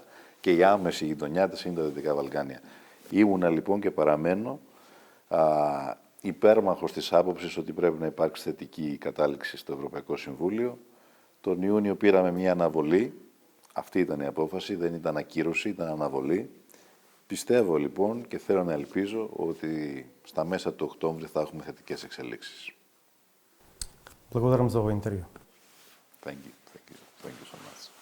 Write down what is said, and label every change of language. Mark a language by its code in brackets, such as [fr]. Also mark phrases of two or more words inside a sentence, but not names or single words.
[el] Και η άμεση γειτονιά της είναι τα Δυτικά Βαλκάνια. Ήμουνα λοιπόν και παραμένω υπέρμαχος της άποψης ότι πρέπει να υπάρξει θετική κατάληξη στο Ευρωπαϊκό Συμβούλιο. Τον Ιούνιο πήραμε μια αναβολή. Αυτή ήταν η απόφαση, δεν ήταν ακύρωση, ήταν αναβολή. Πιστεύω λοιπόν και θέλω να ελπίζω ότι στα μέσα του Οκτώβρη θα έχουμε θετικές εξελίξεις. [mk] Благодарам за ovo интервју. [en] Thank you so much.